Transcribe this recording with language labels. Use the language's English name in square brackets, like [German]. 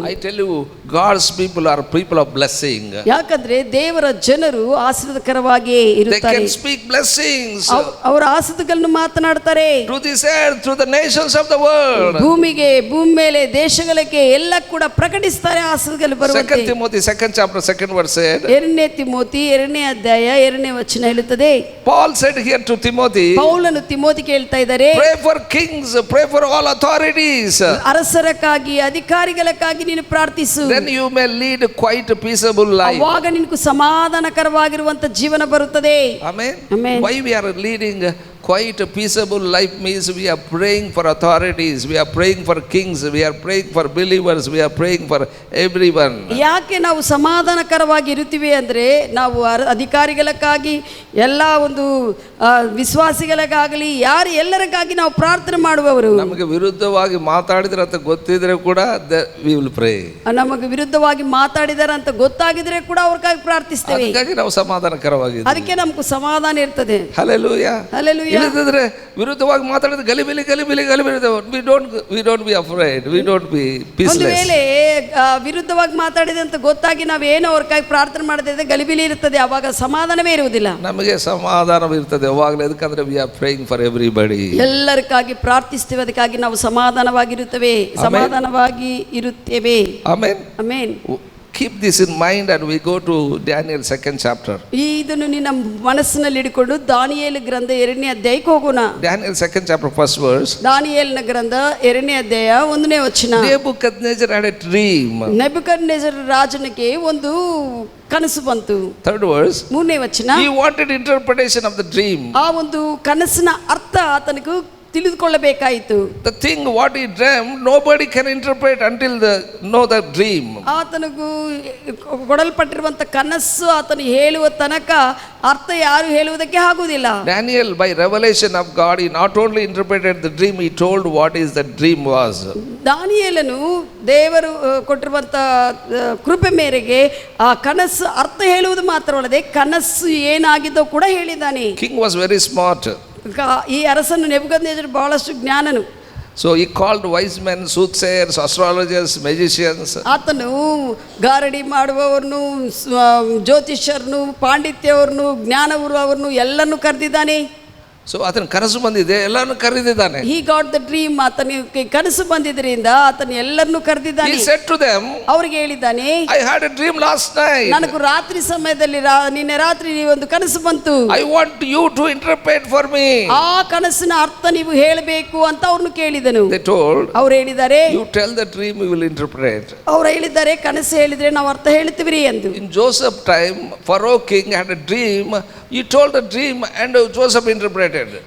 [English] I tell you, God's people are people of blessing. [Kannada] ಯಾಕಂದ್ರೆ ದೇವರ ಜನರು ಆಶೀರ್ವಾದಕರವಾಗಿ [English] They [Kannada] ಇರುತ್ತಾರೆ. [English] can speak blessings [Kannada] ಅವರ ಆಶೀರ್ವಾದಗಳನ್ನು ಮಾತನಾಡ್ತಾರೆ. [English] to this earth, through the nations of the world. [Kannada] ಭೂಮಿಗೆ, ಭೂಮಿ ಮೇಲೆ, ದೇಶಗಳಿಗೆ ಎಲ್ಲ ಕೂಡ ಪ್ರಕಟಿಸ್ತಾರೆ ಆಶೀರ್ವಾದಗಳು ಬರುವಂತೆ. [English] 2 Timothy 2nd chapter 2nd verse said. [Kannada] 2 Timothy 2ನೇ ಅಧ್ಯಾಯ 2ನೇ ವಚನ ಹೇಳುತ್ತದೆ. [English] Paul said here to Timothy, [Kannada] ಪೌಲನು ತಿಮೋತಿಗೆ ಹೇಳ್ತಾ ಇದ್ದಾರೆ, [English] pray for kings, pray for all authorities. [Kannada] ಅರಸರಕ್ಕಾಗಿ, ಅಧಿಕಾರಿಗಳಕ್ಕಾಗಿ ನೀನು ಪ್ರಾರ್ಥಿಸು. [English] Then you may lead quite a peaceable life. [Kannada] ಆವಾಗ ನಿನಗೆ ಸಮಾಧಾನಕರವಾಗಿರುವಂತ ಜೀವನ ಬರುತ್ತದೆ. [English] Amen. Amen. Why we are leading quite a peaceable life means we are praying for authorities, we are praying for kings, we are praying for believers, we are praying for everyone. [Kannada] ಯಾಕೆ ನಾವು ಸಮಾಧಾನಕರವಾಗಿ ಇರುತ್ತೀವಿ ಅಂದ್ರೆ ನಾವು ಅಧಿಕಾರಿಗಳಕ್ಕಾಗಿ, ಎಲ್ಲ ಒಂದು ವಿಶ್ವಾಸಿಗಳಿಗಾಗಲಿ, ಯಾರು ಎಲ್ಲರಿಗಾಗಿ ನಾವು ಪ್ರಾರ್ಥನೆ ಮಾಡುವವರು. ನಮಗೆ ವಿರುದ್ಧವಾಗಿ ಮಾತಾಡಿದ್ರೆ ಅಂತ ಗೊತ್ತಿದ್ರೆ ಕೂಡ [English] we will pray. [Kannada] ನಮಗೆ ವಿರುದ್ಧವಾಗಿ ಮಾತಾಡಿದಾರೆ ಅಂತ ಗೊತ್ತಾಗಿದ್ರೆ ಕೂಡ ಅವ್ರಿಗಾಗಿ ಪ್ರಾರ್ಥಿಸ್ತೇವೆ. ಅದಕ್ಕಾಗಿ ನಾವು ಸಮಾಧಾನಕರವಾಗಿ, ಅದಕ್ಕೆ ನಮ್ಗೆ ಸಮಾಧಾನ ಇರ್ತದೆ. Hallelujah, hallelujah. ಇಲ್ಲದಿದ್ರೆ ವಿರುದ್ಧವಾಗಿ ಮಾತಾಡಿದ್ರೆ ಗಲಿಬಿಲಿ ಗಲಿಬಿಲಿ ಗಲಿಬಿಲಿ, [English] we don't be afraid, we don't be peaceless. [Kannada] ಒಂದು ವೇಳೆ ವಿರುದ್ಧವಾಗಿ ಮಾತಾಡಿದೆ ಅಂತ ಗೊತ್ತಾಗಿ ನಾವೇನೋ ಅವ್ರಿಗಾಗಿ ಪ್ರಾರ್ಥನೆ ಮಾಡದಿದ್ರೆ ಗಲಿಬಿಲಿ ಇರ್ತದೆ, ಅವಾಗ ಸಮಾಧಾನವೇ ಇರುವುದಿಲ್ಲ. ನಮಗೆ ಸಮಾಧಾನ ಇರ್ತದೆ ಅವಾಗಲೇ, ಅದಕ್ಕಂದ್ರೆ [English] we are praying for everybody. [Kannada] ಎಲ್ಲರಿಗಾಗಿ ಪ್ರಾರ್ಥಿಸ್ತೇವೆ, ಅದಕ್ಕಾಗಿ ನಾವು ಸಮಾಧಾನವಾಗಿರುತ್ತೇವೆ, ಸಮಾಧಾನವಾಗಿ ಇರುತ್ತೇವೆ. Amen. Amen. [English] Keep this in mind and we go to Daniel 2nd chapter. [Kannada] ಇದನ್ನು ನಿನ್ನ ಮನಸ್ಸಿನಲ್ಲಿ ಇಟ್ಟುಕೊಂಡು ದಾನಿಯೇಲ ಗ್ರಂಥ 2ನೇ ಅಧ್ಯಾಯಕ್ಕೆ ಹೋಗೋಣ. [English] Daniel 2nd chapter 1st verse. [Kannada] ದಾನಿಯೇಲನ ಗ್ರಂಥ 2ನೇ ಅಧ್ಯಾಯ 1ನೇ ವಚನ. [English] Nebuchadnezzar had a dream. [Kannada] ನೆಬೂಕದ್ನೆಚ್ಚರ ರಾಜನಿಗೆ ಒಂದು ಕನಸು ಬಂತು. [English] 3rd verse. [Kannada] 3ನೇ ವಚನ. [English] He wanted interpretation of the dream. [Kannada] ಆ ಒಂದು ಕನಸಿನ ಅರ್ಥ ಆತನಿಗೆ ತಿಳಿದುಕೊಳ್ಳಬೇಕಾಯಿತು. [English] The thing what he dreamed, nobody can interpret until know the dream. [Kannada] ಆತನಿಗೂ ಕೊಡಲ್ಪಟ್ಟಿರುವಂತ ಕನಸು ಆತನು ಹೇಳುವ ತನಕ ಅರ್ಥ ಯಾರು ಹೇಳುವುದಕ್ಕೆ ಆಗುವುದಿಲ್ಲ. [English] Daniel, by revelation of God, he not only interpreted the dream, he told what is the dream was. [Kannada] ದಾನಿಯೇಲನು ದೇವರು ಕೊಟ್ಟಿರುವಂತ ಕೃಪೆ ಮೇರೆಗೆ ಆ ಕನಸು ಅರ್ಥ ಹೇಳುವುದು ಮಾತ್ರವಲ್ಲದೆ ಕನಸು ಏನಾಗಿದ್ದೋ ಕೂಡ ಹೇಳಿದ್ದಾನೆ. [English] King was very smart. [Kannada] ಈ ಅರಸನು ನೆಬೂಕದ್ನೆಚ್ಚರ ಬಹಳಷ್ಟು ಜ್ಞಾನನು. [English] So he called wise men, soothsayers, astrologers, magicians. [Kannada] ಆತನು ಗಾರಡಿ ಮಾಡುವವರನ್ನು, ಜ್ಯೋತಿಷ್ಯರನ್ನು, ಪಾಂಡಿತ್ಯವರನ್ನು, ಜ್ಞಾನವುರವರನ್ನು ಎಲ್ಲರನ್ನು ಕರೆದಿದ್ದಾನೆ. ಸೊ ಆತನ ಕನಸು ಬಂದಿದೆ, ಎಲ್ಲರನ್ನು ಕರೆದಿದ್ದಾನೆ. [English] He got the dream. [Kannada] ಆತನಿಗೆ ಕನಸು ಬಂದಿದ್ದರಿಂದ ಆತನ ಎಲ್ಲರನ್ನು ಕರೆದಿದ್ದಾನೆ. [English] He said to them, [Kannada] ಅವರಿಗೆ ಹೇಳಿದ್ದಾನೆ, [English] I had a dream last night. [Kannada] ನನಗೂ ರಾತ್ರಿ ಸಮಯದಲ್ಲಿ ನಿನ್ನೆ ರಾತ್ರಿ ಒಂದು ಕನಸು ಬಂತು. [English] I want you to interpret for me. [Kannada] ಆ ಕನಸಿನ ಅರ್ಥ ನೀವು ಹೇಳಬೇಕು ಅಂತ ಅವ್ರನ್ನು ಕೇಳಿದನು. [English] They told, [Kannada] ಅವ್ರು ಹೇಳಿದ್ದಾರೆ, [English] you tell the dream, we will interpret. [Kannada] ಅವ್ರು ಹೇಳಿದ್ದಾರೆ, ಕನಸು ಹೇಳಿದ್ರೆ ನಾವು ಅರ್ಥ ಹೇಳ್ತೀವಿ ಎಂದು. [English] In Joseph time, Pharaoh king had a dream. He told the dream and Joseph interpreted.